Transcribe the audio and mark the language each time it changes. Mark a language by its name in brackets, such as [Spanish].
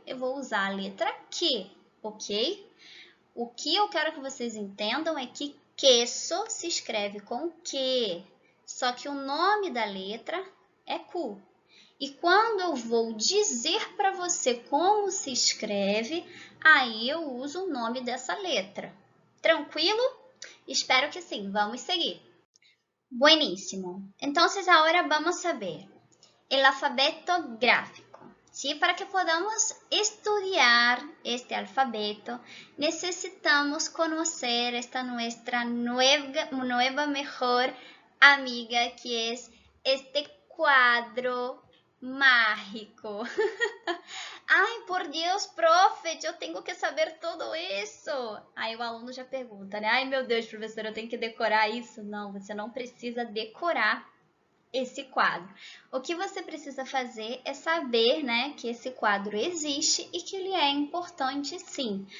[Portuguese] Eu vou usar a letra Q, ok? O que eu quero que vocês entendam é que queso se escreve com Q, só que o nome da letra é Q. E quando eu vou dizer para você como se escreve, aí eu uso o nome dessa letra. Tranquilo? Espero que sim. Vamos seguir. [Spanish] Buenísimo. Entonces ahora vamos a ver el alfabeto gráfico. ¿Sí? Para que podamos estudiar este alfabeto, necesitamos conocer esta nuestra nueva mejor amiga, que es este cuadro mágico. [Portuguese] Ai, por Deus, profe, eu tenho que saber tudo isso. Aí o aluno já pergunta, né? Ai, meu Deus, professora, eu tenho que decorar isso? Não, você não precisa decorar esse quadro. O que você precisa fazer é saber, né, que esse quadro existe e que ele é importante, sim.